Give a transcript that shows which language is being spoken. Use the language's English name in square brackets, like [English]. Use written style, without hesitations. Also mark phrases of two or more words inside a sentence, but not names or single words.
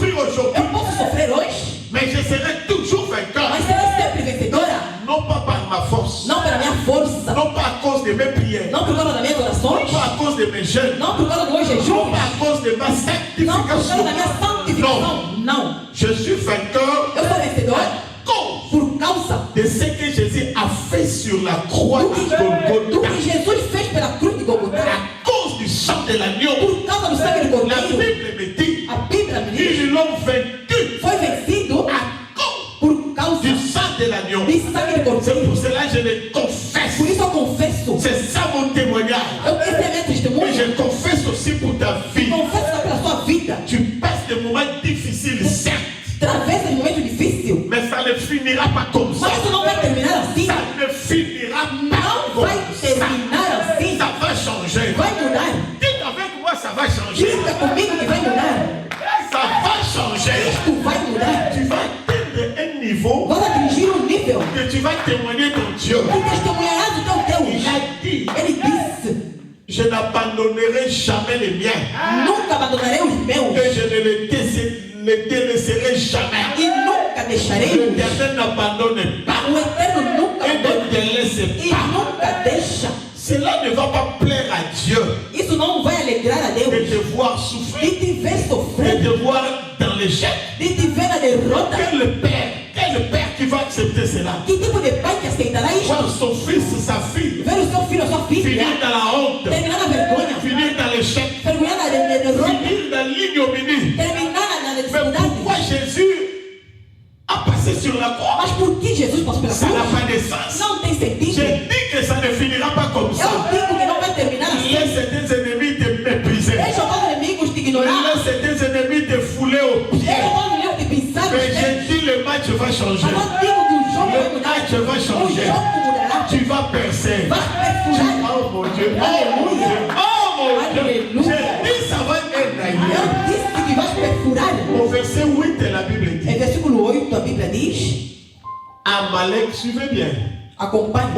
[French] aujourd'hui, [Portuguese] Eu posso sofrer hoje, [French] mais je serai toujours vainqueur. [Portuguese] mas serei sempre vencedora. [French] Non pas par ma force, [Portuguese] Não pela minha força, [French] non pas à cause de mes prières, [Portuguese] não por causa das minhas [French] non [Portuguese] orações, [French] pas à cause de mes jeûnes, [Portuguese] não por causa do meu [French] non [Portuguese] jejum, [French] pas à cause de ma [Portuguese] não por causa [French] sanctification. [Portuguese] da minha [French] Non, [Portuguese] santificação. Não. [French] je suis vainqueur [Portuguese] Eu sou vencedor [French] à cause [Portuguese] por causa [French] de ce que Jésus a fait sur la croix [Portuguese] do de que Golgotha, Jesus fez pela cruz de Golgotha. [French] à cause du sang de l'agneau. [Portuguese] Por causa do sangue do [French] La [Portuguese] Cordeiro, [French] Bible me dit [Portuguese] a Bíblia me diz, [French] qu'ils l'ont vaincu [Portuguese] foi vencido [French] à cause [Portuguese] por causa [French] du sang de l'agneau. [Portuguese] do sangue do [French] C'est [Portuguese] Cordeiro. [French] pour cela que je le confesse. [Portuguese] Por isso eu confesso. [French] C'est ça mon témoignage. [Portuguese] Esse é meu [French] Et [Portuguese] testemunho. [French] je confesse aussi pour ta vie. [Portuguese] Confesso pela sua vida. [French] Tu passes des moments difficiles, certes, [Portuguese] Travessa de momentos difíceis. [French] mais ça ne finira pas comme ça. [Portuguese] Mas isso não vai terminar assim. [French] Ça ne finira pas [Portuguese] Não [French] comme [Portuguese] vai [French] ça. [Portuguese] terminar assim. [French] Ça va changer. [Portuguese] Vai mudar. [French] Dites avec moi, ça va changer. [Portuguese] Diga comigo que vai mudar. [French] Ça va changer. [Portuguese] Isto vai mudar. [French] Tu vas atteindre un niveau [Portuguese] Vai atingir um nível [French] que tu vas témoigner ton Dieu. [Portuguese] que testemunharás do teu [French] Il [Portuguese] Deus. [French] a dit, [Portuguese] Ele disse, [French] je n'abandonnerai jamais les miens. [Portuguese] nunca abandonarei os meus. [French] Et je ne les délaisserai jamais. [Portuguese] E nunca deixarei os. [French] L'Éternel n'abandonne pas. [Portuguese] O Eterno nunca [French] Et ne [Portuguese] abandona. [French] délaisse [Portuguese] E [French] pas. [Portuguese] nunca deixa. [French] Cela ne va pas plaire à Dieu [Portuguese] Isso não vai alegrar a [French] de [Portuguese] Deus. [French] te voir [Portuguese] De [French] souffrir, [Portuguese] te ver [French] de [Portuguese] sofrer. [French] te voir dans l'échec. [Portuguese] De te ver na derrota. [French] Quel père qui va accepter cela? [Portuguese] Que tipo de pai que aceitará [French] Voir [Portuguese] isto? [French] son fils, sa fille, [Portuguese] Ver o seu filho, a sua filha. [French] finir dans la honte, [Portuguese] Terminar na vergonha. [French] finir dans l'échec, [Portuguese] Terminar na derrota. [French] finir dans l'ignominie. [Portuguese] Terminar na [French] Mais [Portuguese] necessidade. [French] pourquoi Jésus a passé sur la croix? [Portuguese] Mas por que Jesus passou pela [French] Ça n'a [Portuguese] cruz? [French] pas de sens. [Portuguese] Não tem [French] Je [Portuguese] sentido. [French] dis que ça ne finira pas comme ça. [Portuguese] Eu digo que não vai terminar assim. [French] Laisse tes ennemis te mépriser. [Portuguese] Deixa os teus inimigos te ignorar. [French] Laisse tes ennemis te fouler aux pieds. [Portuguese] Deixa os teus inimigos te pisar nos [French] Mais [Portuguese] pés. [French] je dis le match va changer. [Portuguese] Mas eu digo que o jogo vai [French] Le [Portuguese] mudar. [French] match va [Portuguese] O [French] changer. [Portuguese] jogo mudará. [French] Tu vas percer. [Portuguese] Vai perfurar. [French] Oh mon Dieu. Oh mon Dieu. Oh mon Dieu. Alléluia. Je dis ça va être d'ailleurs. [Portuguese] Eu disse que vais perfurar. [French] Au verset 8, la Bible [Portuguese] Em [French] dit [Portuguese] versículo 8, a Bíblia diz, [French] Amalek, suivez bien. [Portuguese] acompanhe.